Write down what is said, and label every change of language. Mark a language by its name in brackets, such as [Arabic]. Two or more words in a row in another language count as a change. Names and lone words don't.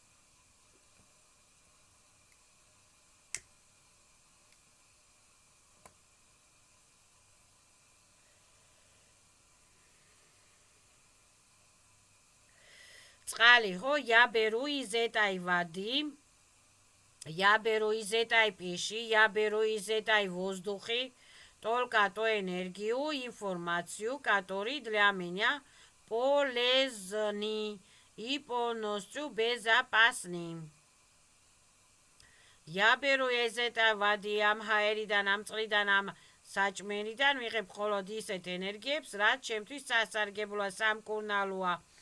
[Georgian] წყალი, ხო, [Russian] я беру из этой воды, я беру из этой пищи, я беру из этой воздухи только ту энергию, информацию, которые для меня полезны и полностью безопасны. Я беру из этой воды, [Georgian] ამ ჰაერიდან, ამ წყლიდან, ამ საჭმელიდან ვიღებ მხოლოდ ისეთ ენერგიებს, რაც ჩემთვის სასარგებლოა, სამკურნალოა.